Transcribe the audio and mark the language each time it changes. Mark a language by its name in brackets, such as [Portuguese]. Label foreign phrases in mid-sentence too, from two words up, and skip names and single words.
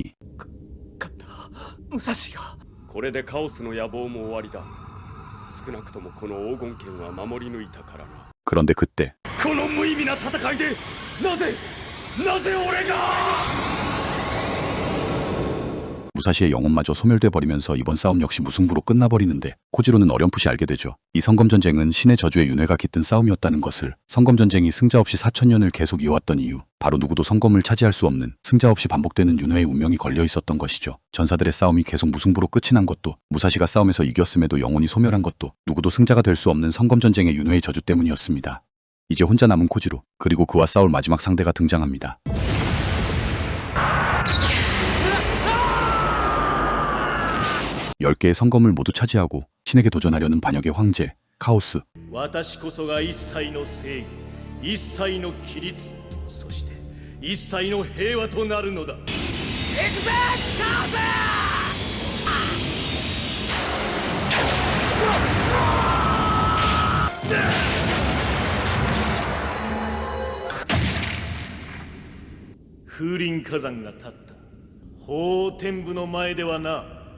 [Japanese] 武蔵がこれでカオスの野望も終わりだ。少なくともこの黄金剣は守り抜いたからな。 [Korean] 그런데 그때 [Japanese] この無意味な戦いでなぜ俺が。 [Korean] 무사시의 영혼마저 소멸돼 버리면서 이번 싸움 역시 무승부로 끝나버리는데 코지로는 어렴풋이 알게 되죠. 이 성검전쟁은 신의 저주에 윤회가 깃든 싸움이었다는 것을. 성검전쟁이 승자 없이 4000년을 계속 이어왔던 이유, 바로 누구도 성검을 차지할 수 없는 승자 없이 반복되는 윤회의 운명이 걸려 있었던 것이죠. 전사들의 싸움이 계속 무승부로 끝이 난 것도, 무사시가 싸움에서 이겼음에도 영혼이 소멸한 것도 누구도 승자가 될 수 없는 성검전쟁의 윤회의 저주 때문이었습니다. 이제 혼자 남은 코지로, 그리고 그와 싸울 마지막 상대가 등장합니다. 열 개의 성검을 모두 차지하고 신에게 도전하려는 반역의 황제 카오스. [Japanese] 私こそが一切の正義、一切の規律、そして一切の平和となるのだ。行くぜカオス。風林火山が立った法天部の前ではな。